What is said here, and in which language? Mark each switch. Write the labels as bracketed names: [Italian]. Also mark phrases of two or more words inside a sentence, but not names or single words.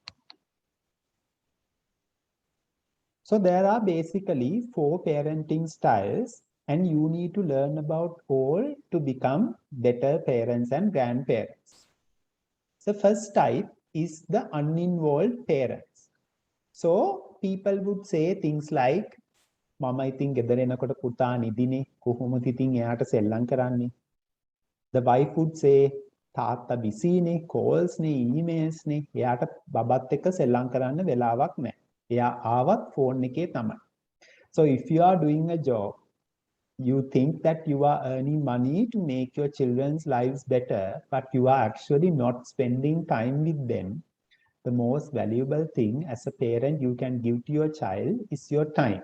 [English] So there are basically 4 parenting styles, and you need to learn about all to become better parents and grandparents. The first type is the uninvolved parents. So people would say things like, [Sinhala] Mama ඉතින් ගෙදර එනකොට පුතා නිදිනේ කොහොමද ඉතින් එයාට සෙල්ලම් කරන්නේ. [English] The wife would say [Sinhala] තාත්තා බිසීනේ calls නේ emails නේ එයාට බබත් එක්ක සෙල්ලම් කරන්න වෙලාවක් නැහැ. එයා ආවත් phone එකේ තමයි. [English] So if you are doing a job, you think that you are earning money to make your children's lives better, but you are actually not spending time with them. The most valuable thing as a parent you can give to your child is your time.